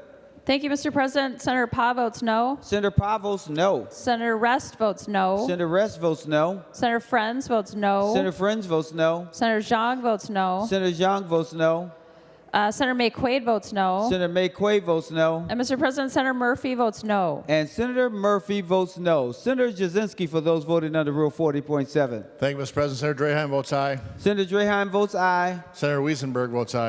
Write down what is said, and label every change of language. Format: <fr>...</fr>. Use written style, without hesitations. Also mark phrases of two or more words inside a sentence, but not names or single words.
<en>Thank you, Mr. President. Senator Pa votes no. Senator Pa votes no. Senator Rest votes no. Senator Rest votes no. Senator Friends votes no. Senator Friends votes no. Senator Zhang votes no. Senator Zhang votes no. Senator May-Quade votes no. Senator May-Quade votes no. And Mr. President, Senator Murphy votes no. And Senator Murphy votes no. Senator Jasinski, for those voting under Rule 40.7. Thank you, Mr. President. Senator Draheim votes aye. Senator Draheim votes aye. Senator Wiesenberg votes aye.</en>